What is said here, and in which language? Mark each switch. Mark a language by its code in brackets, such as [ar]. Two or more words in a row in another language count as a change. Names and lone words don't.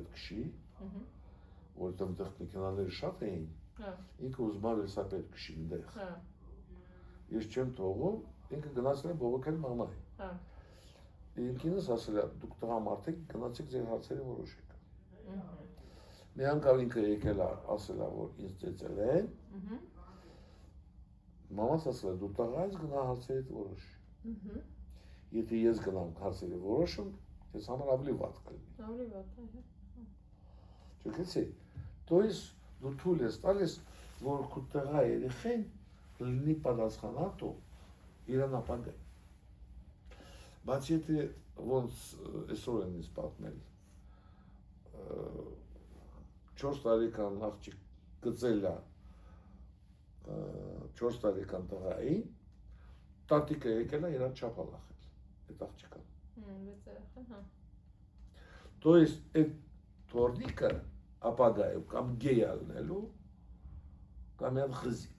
[hy] քշի, որտեղ այնտեղ մեքենաները շատ էին, ինքը ուզում է վելսապետ քշի այնտեղ։ Ես չեմ թողում, ինքը գնացել է բողոքել մամային։ Իմ կինս ասել է, դուք տղամարդիկ գնացեք ձեր հարցերը որոշեք։ Մի անգամ ինքը եկել է, ասել է, որ ինձ ծեծել են, մամաս ասել է, դու տղա ես գնա հարցերդ որոշ։ Եթե ես գնամ հարցերը որոշում, ես համար ավելի վատ կլինի։ Ավելի վատ, Չգիտի, [ru] то есть [hy] դու թույլ ես տալիս, որ քո տղա երեխեն լինի պատասխանատու իրան ապագայի։ Բայց եթե ոնց այսօր են ինձ պատմել 4 տարեկան աղջիկ գծել է 4 տարեկան տղային, տատիկը եկել է իրան չափալախել, այդ աղջիկան։ [ru] То есть [hy] այդ թորնիկը ապագայում կամ գեյ ալնելու, կամ միան խզիկ։